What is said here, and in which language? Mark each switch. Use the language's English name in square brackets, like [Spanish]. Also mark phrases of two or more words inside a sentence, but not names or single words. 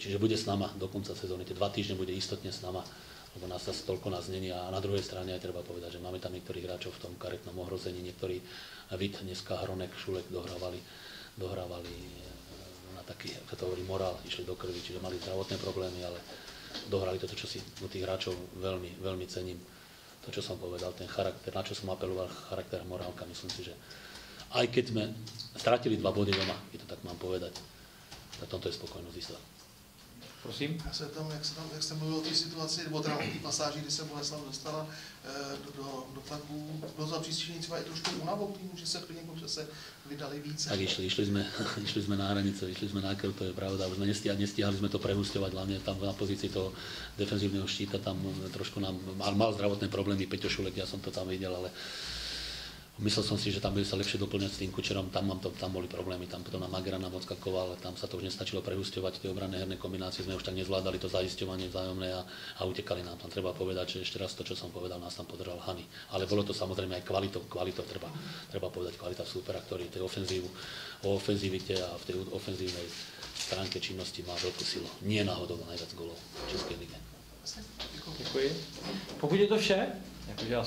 [Slovak] Čiže bude s nama do konca sezóny, tie 2 týždne bude istotne s nama, lebo toľko nás není a na druhej strane aj treba povedať, že máme tam niektorých hráčov v tom karetnom ohrození, niektorí Vít, dneska Hronek, Šulek dohrávali na taký, ako to hovorí, morál, išli do krvi, čiže mali zdravotné problémy, ale dohrali to, čo si u tých hráčov veľmi, veľmi cením. To, čo som povedal, ten charakter, na čo som apeloval, charakter a morálka, myslím si, že aj keď sme stratili 2 body doma, keď to tak mám povedať, na tomto je spokojnosť istá. Prosím. [Czech] Já se tam, jak jste mluvil o té situaci, nebo teda o té pasáži, kdy se Boleslav dostala do tlaku, bylo za příslušení třeba i trošku únavou týmu, že se klidně se vydali více. [Slovak] Tak išli sme na hranice, išli sme na krv, to je pravda, už sme nestíhali sme to prehusťovať, hlavne tam na pozícii toho defenzívneho štíta, tam trošku nám mal zdravotné problémy, Peťo Šulek, ja som to tam videl, ale myslel som si, že tam bude sa lepšie doplňať s tým Kučerom, tam boli problémy, tam potom na Magera nám odskakoval, tam sa to už nestačilo prehusťovať, tie obranné herné kombinácie sme už tak nezvládali, to zaisťovanie vzájomné a utekali nám tam. Treba povedať, že ešte raz to, čo som povedal, nás tam podržal Hany. Ale bolo to samozrejme aj kvalitou treba povedať, kvalita súpera, ktorý tej o ofenzivite a v tej ofenzívnej stránke činnosti má veľkú silu. Nie náhodou najviac gólov v Českej lige. [Czech] Děkuji. Pokud je to vše, jakože